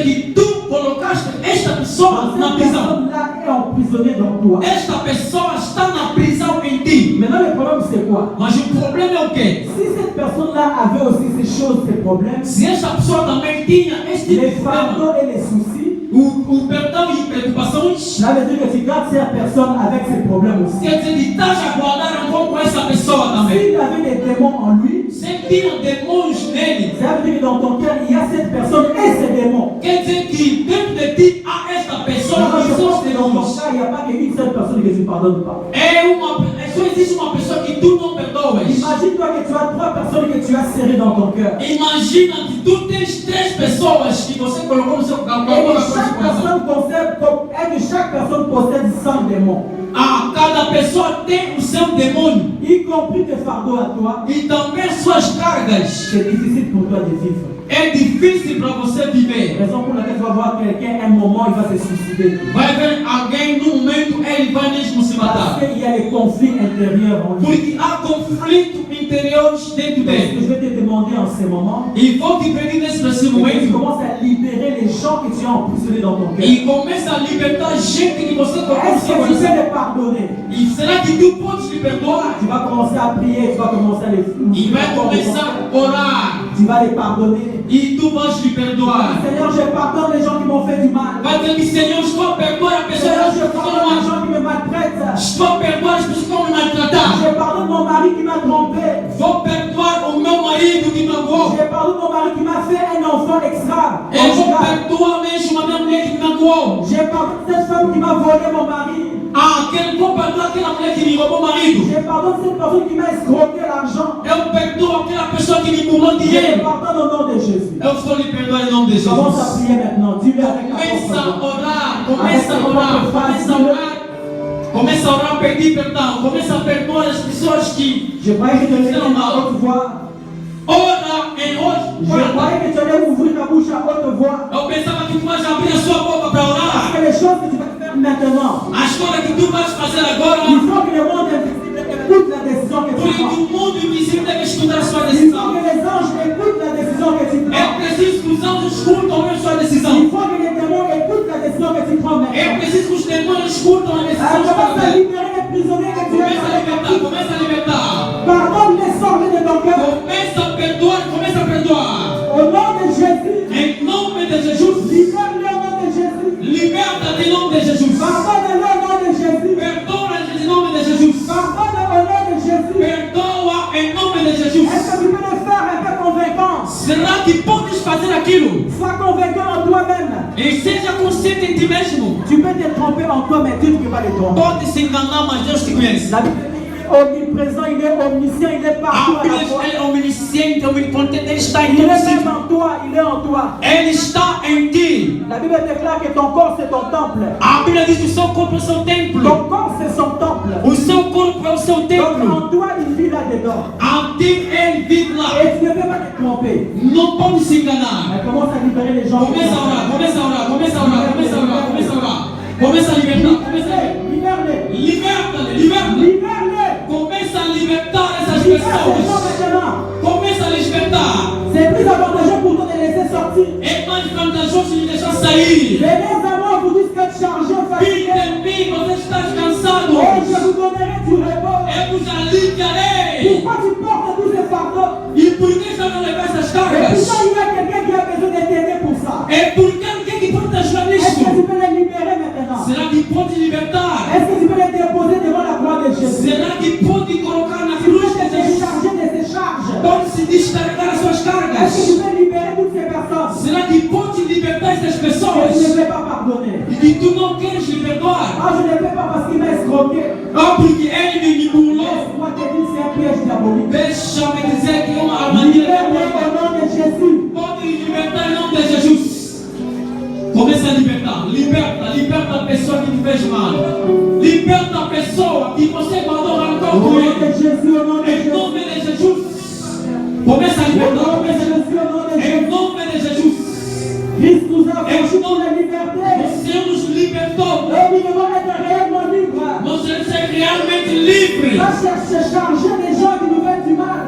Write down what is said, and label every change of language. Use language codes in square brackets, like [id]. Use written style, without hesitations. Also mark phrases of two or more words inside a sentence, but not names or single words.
[pt] dizer que tu colocaste esta pessoa na [fr] Cette [pt] prisão. [fr] personne-là est emprisonnée dans toi. [pt] Esta pessoa está na prisão em ti. [fr] Maintenant, le problème, c'est quoi? [pt] Mas o problema é o quê? [fr] Si cette personne-là avait aussi ces choses, ces problèmes, [pt] Se esta pessoa também tinha este tipo [fr] les [pt] de problema, [fr] fardeaux et les soucis, [pt] o perdão e preocupações, [fr] ça veut dire que tu gardes cette personne avec ses problèmes aussi. [pt] quer dizer que estás a guardar um pouco essa pessoa também. [fr] S'il avait des démons en lui, [pt] Se tinha demônios nele, [fr] ça veut dire que dans ton cœur, il y a cette personne et ses démons. [pt] quer dizer que dentro de ti há esta pessoa [fr] Alors, [pt] e [fr] je [pt] seus [fr] pense que dans ton [pt] demônios. [fr] cas, il n'y a pas qu'une seule personne que tu ne pardonnes pas. [pt] Só existe uma pessoa que tu não perdoas. [fr] Imagine-toi que tu as 3 personnes que tu as serrées dans ton cœur. [pt] Imagina que tu tens 3 pessoas que você colocou no seu [fr] Et [pt] coração. [fr] que chaque personne possède 100 démons. [pt] Ah, cada pessoa tem o seu demônio [fr] Y compris tes fardeaux à toi. [pt] e também suas cargas. [fr] C'est difficile pour toi de vivre. [pt] É difícil para você viver. [fr] Raison pour laquelle tu vas voir quelqu'un, à un moment, il va se suicider. [pt] Vai ver alguém no momento ele vai mesmo se [fr] Parce [pt] matar. [fr] qu'il y a les conflits intérieurs en lui. [pt] Porque há conflitos interiores dentro [fr] Donc, ce que [pt] dele. [fr] je vais te demander en ce moment, [pt] E vou te pedir nesse [fr] c'est que tu [pt] momento [fr] commences à libérer les gens que tu as emprisonnés dans ton cœur. [pt] e começa a libertar gente que você colocou no [fr] Est-ce [pt] seu [fr] que tu peux [pt] coração. [fr] les pardonner? [pt] E será que tu podes lhe perdoar? [fr] Tu vas commencer à prier, tu vas commencer à les [pt] E vai começar a orar. [fr] Tu vas les pardonner. [pt] E tu vais lhe perdoar. [fr] Seigneur, je pardonne les gens qui m'ont fait du mal. [pt] Vai dizer que Senhor, estou a perdoar a pessoa [fr] Seigneur, [pt] que [fr] je pardonne les gens qui me maltraitent. [pt] estou a perdoar as pessoas que vão me maltratar. [fr] Je pardonne mon mari qui m'a trompé. [pt] Vou perdoar o meu marido que magoou. [fr] Je pardonne mon mari qui m'a fait un enfant extra. [pt] Eu vou perdoar mesmo a minha mulher que me magoou. [fr] Je pardonne cette femme qui m'a volé mon mari. [pt] Ah, vou perdoar aquela mulher que me roubou o marido. [fr] Je pardonne cette personne qui m'a escroqué l'argent. [pt] Eu perdoo aquela pessoa que me burlou [fr] Je [pt] dinheiro. [fr] pardonne au nom de Jésus. [pt] Eu vou lhe perdoar em nome de Jesus. [fr] Commence à prier maintenant. Dis-le avec la [pt] Começa a [fr] propre [pt] orar, começa a orar, começa a orar. Começa a orar, pedir perdão. Começa a perdoar as pessoas que [fr] Je croyais que tu allais [pt] fizeram [fr] dire à [pt] mal. [fr] haute voix. [pt] Ora em [fr] Je [pt] hoje. [fr] croyais que tu allais ouvrir ta bouche à haute voix. [pt] Eu pensava que tu vais abrir a sua boca para [fr] Parce [pt] orar. [fr] que les choses que tu vas faire maintenant, [pt] As coisas que tu vais fazer agora. [fr] il faut que le monde invisible écoute la décision que tu [pt] Porque [fr] prends. [pt] o mundo invisível deve escutar a sua [fr] Il faut [pt] decisão. [fr] que les anges écoutent la décision que tu [pt] É [fr] prends. [pt] preciso que os anjos escutam a sua [fr] Il [pt] decisão. [fr] faut que les démons écoutent la décision que tu prends [pt] É [fr] maintenant. [pt] preciso que os demônios escutam a decisão [fr] Alors, [pt] de [fr] commence à [pt] fazer. [fr] libérer les prisonniers que tu [pt] Começa a [fr] as. [pt] libertar, começa a libertar. [fr] Pardonne les sorties de ton cœur. [pt] Começa a perdoar, começa a perdoar. [fr] Au nom de Jésus. [pt] Em nome de Jesus. [fr] Libère-le au nom de Jésus. [pt] Liberta-te em nome de Jesus. [fr] Pardonne-le au nom de Jésus. [pt] Perdoa em nome de Jesus. [fr] Pardonne au nom de Jésus. [pt] Perdoa em nome de Jesus. [fr] Est-ce que tu peux le faire un peu convaincant? [pt] Será que podes fazer aquilo? [fr] Sois convaincant en toi-même. [pt] E seja consciente em ti mesmo. [fr] Tu peux te tromper en toi, mais Dieu ne peut pas te tromper. [pt] Pode se enganar, mas Deus te conhece. [fr] La Bible dit qu'il est omniprésent, il est omniscient, il est partout [pt] A [fr] à la [pt] Bíblia [fr] fois. [pt] é onisciente, omnipotente, Ele está em [fr] Il [pt] todo [fr] est même [pt] sítio. [fr] en toi, il est en toi. [pt] Ele está em ti. [fr] La Bible déclare que ton corps c'est ton temple. [pt] A Bíblia diz que o seu corpo é o seu templo. [fr] Ton corps c'est son temple. [pt] O seu corpo é o seu [fr] Donc [pt] templo. [fr] en toi, il vit là-dedans. [pt] A ti Ele vive lá. [fr] Et tu ne peux pas te tromper. [pt] Não pode se enganar. [fr] Elle commence à libérer les gens. [pt] Começa a orar, começa a orar, começa a orar, começa a orar, começa a orar. Começa a libertar, começa a [fr] Libère-les. [pt] liberta-le, liberta. [fr] Libère-les. [pt] Começa a libertar essas [fr] Libère les gens [pt] pessoas. [fr] maintenant. [pt] Começa a libertar. [fr] C'est plus avantageux pour toi de laisser sortir. [pt] É mais vantajoso de deixar sair. [fr] Venez à moi, vous dites que tu es chargé, fatigué. [pt] Vinde em mim, você está cansado. [fr] Oh, je vous donnerai du repos. [pt] Eu vos aliviarei. [fr] Pourquoi tu portes tous ces fardeaux? [pt] E por que está não levar essas [fr] Et [pt] cargas? [fr] pourtant, il y a quelqu'un qui a besoin de t'aider pour ça. [pt] É porque alguém que pode te ajudar [fr] Est-ce que tu [pt] nisso. [fr] peux les libérer maintenant? [pt] Será que pode libertar? [fr] Est-ce que tu peux les déposer devant la croix de Jésus? [pt] Será que pode colocar na [fr] Tu peux [pt] cruz [fr] te [pt] de Jesus? [fr] décharger de ces charges. [pt] Pode se descarregar as suas [fr] Est-ce que [pt] cargas? [fr] tu peux libérer toutes ces personnes [pt] Será que pode libertar essas [fr] que tu ne [pt] pessoas? [fr] peux pas pardonner? [pt] E que tu não queres lhe perdoar? [fr] Ah, je ne peux pas parce qu'il m'a escroqué. [pt] Ah, porque ele me manipulou. [fr] Laisse-moi te dire, c'est un piège diabolique. [pt] Deixa-me dizer que é uma armadilha [fr] Libère-les [pt] diabólica. [fr] au nom de Jésus. [pt] Pode libertar em nome de Jesus. Começa a libertar. Liberta a pessoa que te fez mal. Liberta a pessoa que você mandou arrancar [fr] Au [pt] com [fr] nom [pt] ele. [fr] de Jésus, au nom de [pt] Em [fr] Jésus. [pt] nome de Jesus. Começa a [fr] Au [pt] libertar. [fr] nom de [pt] Começa a [fr] Jésus, au nom de [pt] Em [fr] Jésus. [pt] nome de Jesus. [fr] Christ nous a franchi pour la liberté. [pt] O Senhor nos libertou. [fr] Et nous devons être réellement libres. [pt] Nós devemos ser realmente livres. [fr] Pas chercher charger des gens qui nous veulent du mal.